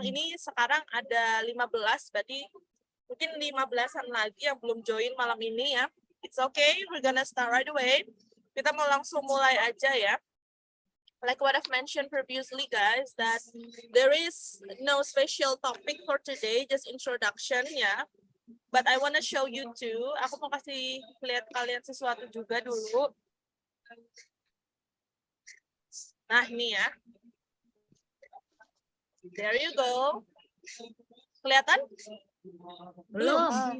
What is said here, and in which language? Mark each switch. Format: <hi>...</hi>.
<id>Ini sekarang ada 15, berarti mungkin 15-an lagi yang belum join malam ini ya.</id> <en>It's okay, we're gonna start right away.</en> <id>Kita mau langsung mulai aja ya.</id> <en>Like what I've mentioned previously, guys, that there is no special topic for today, just introduction ya. But I wanna show you too.</en> <id>Aku mau kasih lihat kalian sesuatu juga dulu. Nah, ini ya.</id> <en>There you go.</en> <id>Kelihatan? Belum.</id>